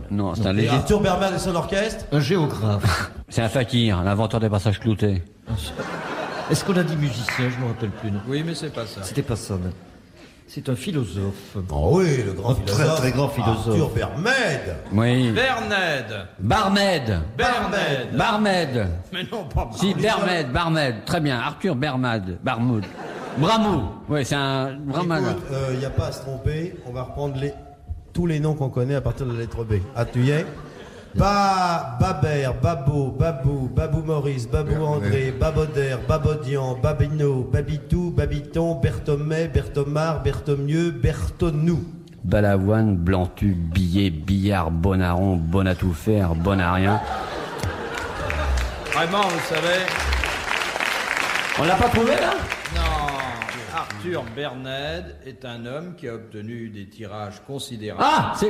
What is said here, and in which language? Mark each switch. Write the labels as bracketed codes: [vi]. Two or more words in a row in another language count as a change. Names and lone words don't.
[fr] Non, c'est un Et légiste. Arthur Berned et son orchestre? un géographe. C'est un fakir, l'inventeur des passages cloutés. Est-ce qu'on a dit musicien? Je ne me rappelle plus. Non. Oui, mais c'est pas ça. C'était pas ça. Non. C'est un philosophe. Oh oui, le grand Un très, philosophe. très grand philosophe. Arthur Berned. Oui. Berned. Barmed. Berned. Barmed. Mais non, pas Si, Bermed, Barmed. Très bien. Arthur Bermad. Barmoud. Bramou. Oui, c'est un Brahman. Écoute, il n'y a pas à se tromper, on va reprendre tous les noms qu'on connaît à partir de la lettre B. Ah, tu y es? Babert, Babo, Babou, Babou Maurice, Babou André, Baboder, Babodian, Babino, Babitou, Babiton, Berthomet, Berthomar, Berthomieux, Bertonou. Balavoine, Blantu, Billet, Billard, Bonaron, bon à tout faire, bon à rien. Vraiment, vous savez. On l'a pas trouvé là? Non. Arthur Berned est un homme qui a obtenu des tirages considérables. Ah, c'est...